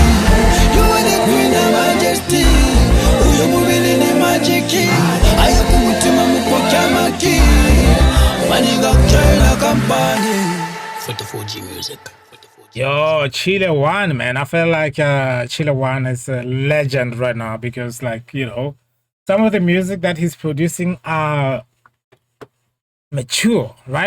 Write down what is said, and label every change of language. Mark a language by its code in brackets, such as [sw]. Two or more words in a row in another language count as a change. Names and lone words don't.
[en] You are the queen of majesty. [bem] Uyo mubili ni magiki aya kumutima mupoka maki. [en] When you go join a company. 44G music. Yo, Chile One, man. I feel like Chile One is a legend right now because, like, you know, some of the music that he's producing are mature, right?